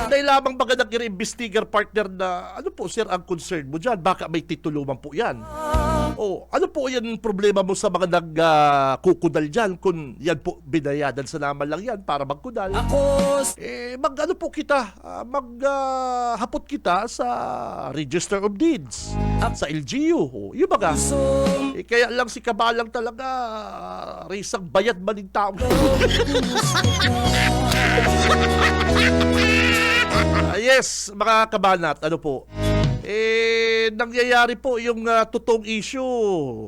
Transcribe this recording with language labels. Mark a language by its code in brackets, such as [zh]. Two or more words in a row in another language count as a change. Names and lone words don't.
[bik] Dahil lamang baga nag-investigar partner na ano po sir ang concern mo dyan? Baka may titulo man po yan. O ano po yan problema mo sa mga nagkukudal dyan kung yan po binayadan sa naman lang yan para magkudal? Ako Mag-ano po kita, maghapot kita sa Register of Deeds, sa LGU. O, yun baga. Kaya lang si Kabalang talaga, risang bayad man ng tao. Yes, mga kabanat, ano po? [tl] Nangyayari po yung totoong issue.